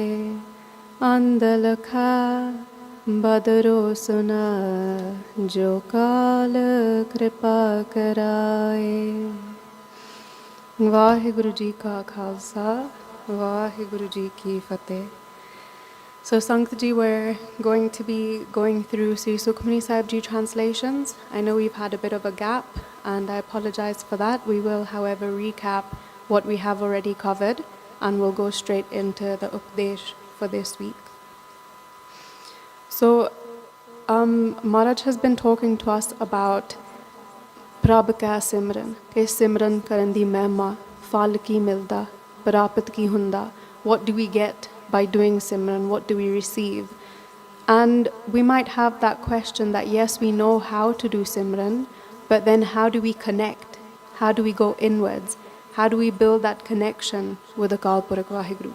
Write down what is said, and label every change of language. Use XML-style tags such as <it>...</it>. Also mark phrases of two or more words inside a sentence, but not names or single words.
<pa>ਅੰਧ ਲਖੈ ਬਦਰੋ ਸੁਨਾ ਜੋ ਕਾਲ ਕਿਰਪਾ ਕਰਾਏ। ਵਾਹਿਗੁਰੂ ਜੀ ਕਾ ਖਾਲਸਾ ਵਾਹਿਗੁਰੂ ਜੀ ਕੀ ਫਤਿਹ।</pa> <en>So Sangat ji, we're going to be going through Sri Sukhmani Sahib Ji translations. I know we've had a bit of a gap and I apologize for that. We will, however, recap what we have already covered and we'll go straight into the Updesh for this week. So Maharaj has been talking to us about</en> <pa>ਪ੍ਰਭ ਕਾ ਸਿਮਰਨ, ਕੇ ਸਿਮਰਨ ਕਰਨ ਦੀ ਮਹਿਮਾ, ਫਲ ਕੀ ਮਿਲਦਾ, ਪ੍ਰਾਪਤ ਕੀ ਹੁੰਦਾ.</pa> <en>What do we get by doing Simran? What do we receive? And we might have that question that yes, we know how to do Simran, but then how do we connect? How do we go inwards? How do we build that connection with Akal Purakh Vaheguru?</en>